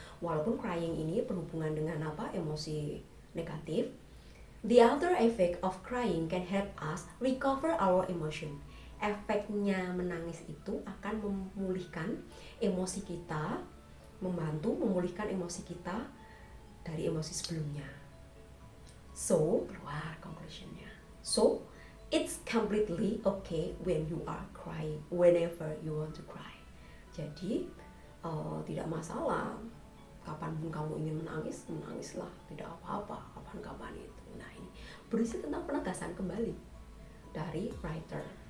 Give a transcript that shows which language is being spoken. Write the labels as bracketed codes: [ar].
[id] Walaupun crying ini berhubungan dengan emosi negatif, [en] the other effect of crying can help us recover our emotion. [id] Efeknya menangis itu akan memulihkan emosi kita, membantu memulihkan emosi kita dari emosi sebelumnya. So, keluar conclusionnya. [en] So, it's completely okay when you are crying, whenever you want to cry. [id] Jadi, tidak masalah. Kapanpun kamu ingin menangis, menangislah. Tidak apa-apa, kapan-kapan itu. Nah, ini berisi tentang penegasan kembali dari writer.